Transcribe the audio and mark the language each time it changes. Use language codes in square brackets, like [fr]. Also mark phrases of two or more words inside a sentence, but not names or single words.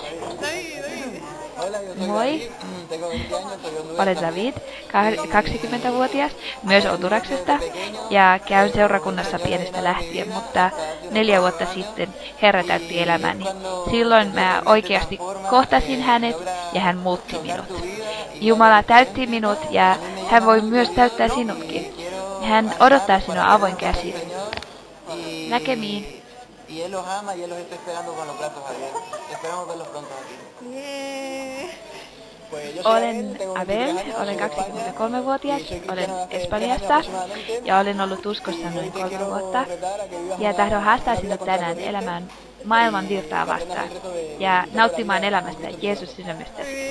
[fi] Moi, olen David, 20-vuotias, myös Honduraksesta ja käyn seurakunnassa pienestä lähtien, mutta 4 vuotta sitten Herra täytti elämäni. Silloin mä oikeasti kohtasin hänet ja hän muutti minut. Jumala täytti minut ja hän voi myös täyttää sinutkin. Hän odottaa sinua avoin käsin. Näkemiin. [es] Y Él los ama y Él los está esperando con los brazos abiertos. Esperamos verlos pronto aquí. [fi] Olen Abel, olen 23-vuotias, olen Espanjasta ja olen ollut uskossa noin 3 vuotta. Ja tahdon haastaa sinut tänään elämään maailman virtaa vastaan ja nauttimaan elämästä Jeesus sydämestäsi.